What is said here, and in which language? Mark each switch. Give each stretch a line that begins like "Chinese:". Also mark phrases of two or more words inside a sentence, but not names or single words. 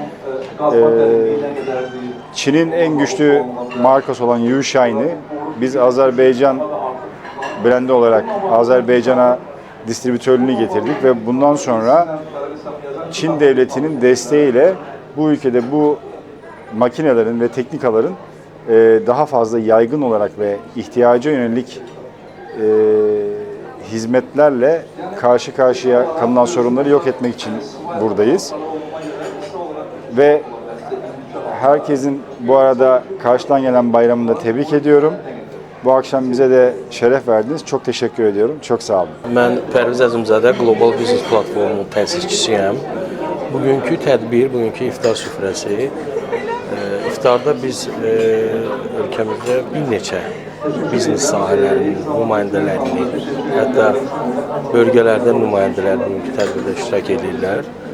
Turkish: Çin'in en güçlü markası olan Yushine'i biz Azerbaycan brendi olarak Azerbaycan'a distribütörlüğünü getirdik ve bundan sonra Çin devletinin desteğiyle bu ülkede bu makinelerin ve teknikaların daha fazla yaygın olarak ve ihtiyaca yönelik hizmetlerle karşı karşıya kalınan sorunları yok etmek için buradayız. Ve herkesin bu arada karşıdan gelen bayramını da tebrik ediyorum. Bu akşam bize de
Azerbaijani: şərəf verdiniz.
Turkish: Çok teşekkür ediyorum.
Azerbaijani: Çok sağ olun. Mən Pərviz Əzimzadə Global Business Platformunun təsisçisiyəm. Bugünkü tədbir, bugünkü iftar süfrəsi, iftarda biz ölkəmizdə bir neçə biznes sahələrinin nümayəndələrini, hətta bölgələrdən nümayəndələr bugünkü tədbirdə iştirak edirlər.